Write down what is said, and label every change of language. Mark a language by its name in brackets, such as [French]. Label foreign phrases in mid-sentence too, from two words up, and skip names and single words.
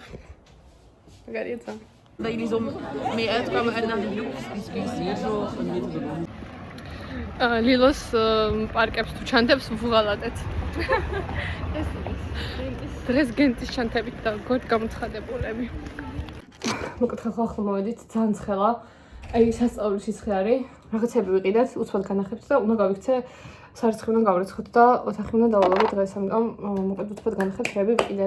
[Georgian] მაგარია ძალიან. [Dutch] Dat jullie zo mee uitkwamen en naar de groepsdiscussie. [Georgian] ლილოს პარკებს თუ ჩანთებს ვუღალატეთ. დღეს გენტის ჩანთებით და გამოცხადებულები. მოკლედ ახლა მოვედით ძალიან ცხელა. აი სასწაულის სიცხე არის. რაღაცები ვიყიდეთ, უცბად განახებთ და უნდა გავიქცე სარცხი უნდა გავრიცხოთ და ოთახი უნდა დავალავო დღეს, ამიტომ მოკლედ უცბად განახებთ, რები ვიყიდებ.